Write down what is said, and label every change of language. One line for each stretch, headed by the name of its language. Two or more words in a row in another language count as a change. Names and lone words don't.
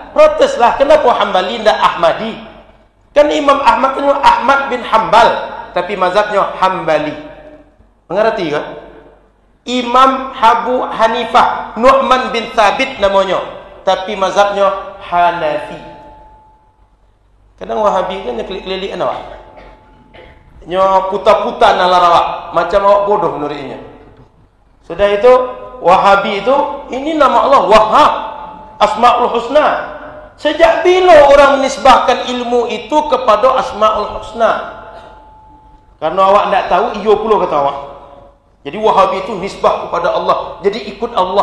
Indonesian: Proteslah, kenapa Hambali tidak Ahmadi? Kan Imam Ahmad itu Ahmad bin Hambal, tapi mazhabnya Hambali. Mengerti kan? Imam Abu Hanifah Nu'man bin Thabit namanya, tapi mazhabnya Hanafi.
Minangkabau: Kadang Wahabi kan kelilik-kelilik awak. Nyo puta-puta nalarawak, macam awak bodoh menurutnya.
Indonesian: Sudah itu Wahabi itu ini nama Allah Wahhab, Asmaul Husna. Sejak bila orang menisbahkan ilmu itu kepada Asmaul Husna? Karena awak tidak tahu,
Minangkabau: iyo pula kata awak.
Indonesian: Jadi Wahabi itu nisbah kepada Allah, jadi ikut Allah.